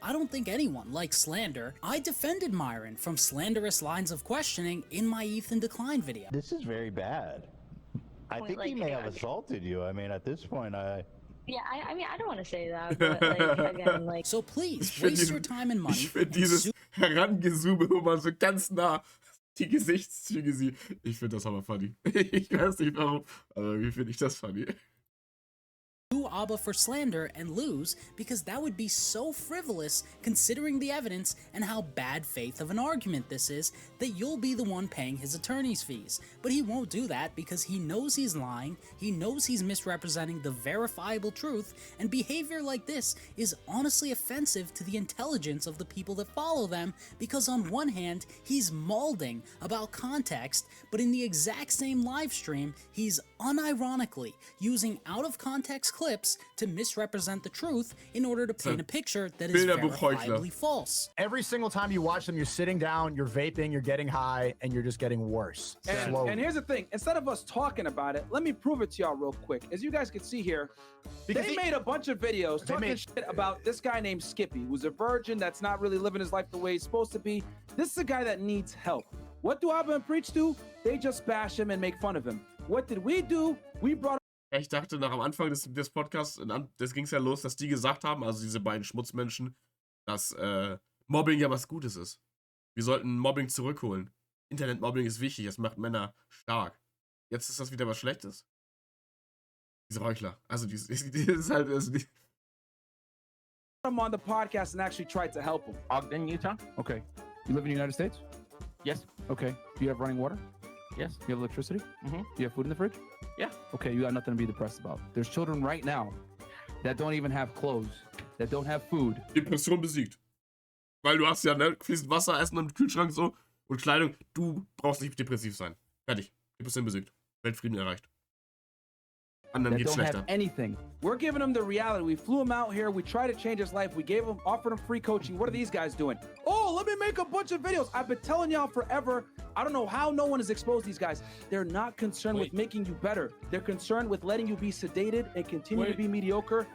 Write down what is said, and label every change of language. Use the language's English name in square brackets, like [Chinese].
[English] I don't think anyone likes slander. I defended Myron from slanderous lines of questioning in my Ethan Decline video. This is very bad. I think he may have assaulted you. I mean, at this point, Yeah, I mean, I don't want to say that, but like, again, like... So please, waste your time and money. [German] Ich finde dieses Herangezoome, wo man so ganz nah die Gesichtszüge sieht. Ich finde das aber funny. Ich weiß nicht warum, aber wie finde ich das funny? [English] Sue Abba for slander and lose, because that would be so frivolous considering the evidence and how bad faith of an argument this is, that you'll be the one paying his attorney's fees. But he won't do that because he knows he's lying, he knows he's misrepresenting the verifiable truth, and behavior like this is honestly offensive to the intelligence of the people that follow them, because on one hand, he's mauling about context, but in the exact same live stream, he's unironically using out-of-context clips clips to misrepresent the truth in order to paint a picture that is verifiably false. Every single time you watch them, you're sitting down, you're vaping, you're getting high, and you're just getting worse. And here's the thing, instead of us talking about it, let me prove it to y'all real quick. As you guys can see here, they made a bunch of videos talking shit about this guy named Skippy, who's a virgin that's not really living his life the way he's supposed to be. This is a guy that needs help. What do Abba and Preach do? They just bash him and make fun of him. What did we do? We brought. [German] Ich dachte nach am Anfang des Podcasts, das ging es ja los, dass die gesagt haben, also diese beiden Schmutzmenschen, dass Mobbing ja was Gutes ist. Wir sollten Mobbing zurückholen. Internetmobbing ist wichtig, es macht Männer stark. Jetzt ist das wieder was Schlechtes. Diese Heuchler. Also die ist halt... [English] him on the podcast and actually tried to help him. Ogden, Utah. Okay. You live in the United States? Yes. Okay. Do you have running water? Yes. You have electricity? Mm-hmm. Do you have food in the fridge? Yeah. Okay, you got nothing to be depressed about. There's children right now that don't even have clothes, that don't have food. [German] Depression besiegt. Weil du hast ja fließend Wasser, Essen im Kühlschrank so und Kleidung. Du brauchst nicht depressiv sein. Fertig. Depression besiegt. Weltfrieden erreicht. Anderen geht's schlechter. [English] Have anything. We're giving him the reality. We flew him out here. We tried to change his life. We offered him free coaching. What are these guys doing? Oh, let me make a bunch of videos. I've been telling y'all forever. I don't know how no one has exposed these guys. They're not concerned with making you better. They're concerned with letting you be sedated and continue to be mediocre.